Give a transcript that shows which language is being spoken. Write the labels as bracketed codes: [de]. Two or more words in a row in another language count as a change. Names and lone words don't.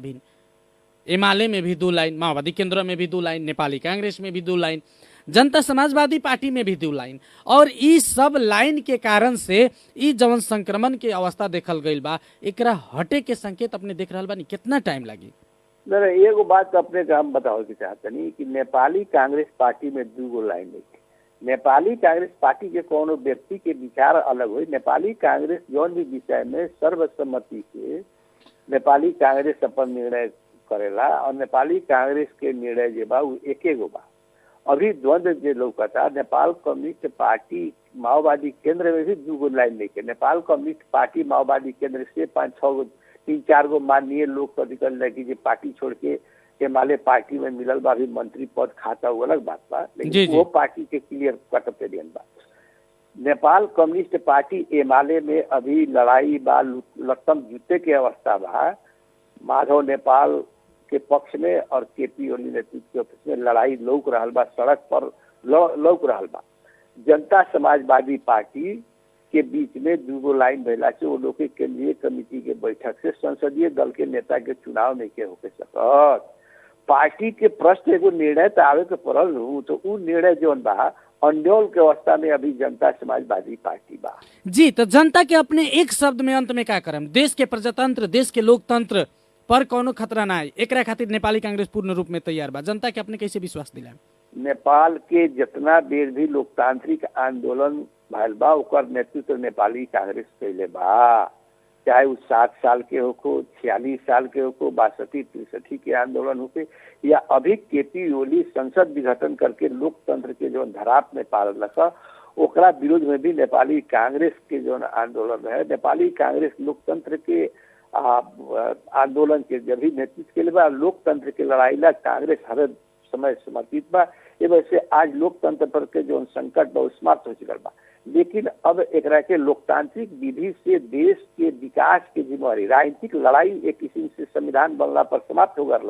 [bho] अभी एमाले में भी 2 लाइन, माओवादी केंद्र में भी 2 लाइन, नेपाली कांग्रेस में भी 2 लाइन, जनता समाजवादी पार्टी में भी 2 लाइन। और ई सब लाइन के कारण से ई जवन संक्रमण के अवस्था देखल गईल बा एकरा हटे के संकेत अपने देख रहल बानी। कितना टाइम लगी? नहीं एगो बात अपने का हम बताओ के चाहतनी कि नेपाली कांग्रेस पार्टी में 2 लाइन नहीं। नेपाली कांग्रेस पार्टी के कोनो व्यक्ति के विचार अलग हुई। नेपाली कांग्रेस जौन भी विषय में सर्वसम्मति से नेपाली कांग्रेस अपन निर्णय करेला और नेपाली कांग्रेस के निर्णय जे बा एके गो बा। अभी द्वंद्व जे लौकता नेपाल कम्युनिस्ट पार्टी माओवादी केंद्र में भी 2 लाइन नहीं। नेपाल कम्युनिस्ट पार्टी माओवादी केंद्र से 5-6 गो 3-4 गो माननीय लोग को निकल लगी जो पार्टी छोड़ के एमाले पार्टी में मिलल बा। अभी मंत्री पद खाता वो अलग बात बा, लेकिन वो पार्टी के [en] clear cut [bho] पे दियन बा। नेपाल कम्युनिस्ट पार्टी एमाले में अभी लड़ाई बा, लट्टम जूते के अवस्था बा। माधव नेपाल के पक्ष में और केपी ओली नेतृत्व के पक्ष में लड़ाई लौक रहल बा, सड़क पर लौक रहल बा। जनता समाजवादी पार्टी के बीच में 2 लाइन भैला से वो लोग के केंद्रीय कमेटी के बैठक से संसदीय दल के नेता के चुनाव नहीं के होके सकत। पार्टी के प्रश्न एगो निर्णय तो आवे के पड़ल हूँ, तो उ निर्णय जौन बा अंडोल के अवस्था में अभी जनता समाजवादी पार्टी बा। जी तो जनता के अपने एक शब्द में अंत में क्या करम? देश के प्रजातंत्र, देश के लोकतंत्र पर कोनो खतरा ना है, एकरा खातिर नेपाली कांग्रेस पूर्ण रूप में तैयार बा। जनता के अपने कैसे विश्वास दिलाएं? नेपाल के जितना बेर भी लोकतांत्रिक आंदोलन भइल बा ओकर नेतृत्व नेपाली कांग्रेस कैले बा। चाहे वो 7 साल के होको, 46 साल के होको, 62-63 के आंदोलन होके, या अभी केपी ओली संसद विघटन करके लोकतंत्र के जो धराप में पालन रखा ओकरा विरोध में भी नेपाली कांग्रेस के जो आंदोलन है। नेपाली कांग्रेस लोकतंत्र के आंदोलन के जब भी नेतृत्व के लिए बा, लोकतंत्र के लड़ाई ला कांग्रेस हर समय समर्पित बा। ये वैसे आज लोकतंत्र पर के जो संकट बा समाप्त हो चुकल बा, लेकिन अब एकरा के लोकतांत्रिक विधि से देश के विकास के जिम्मेवारी, राजनीतिक लड़ाई एक किस्म से संविधान बनला पर समाप्त हो गया।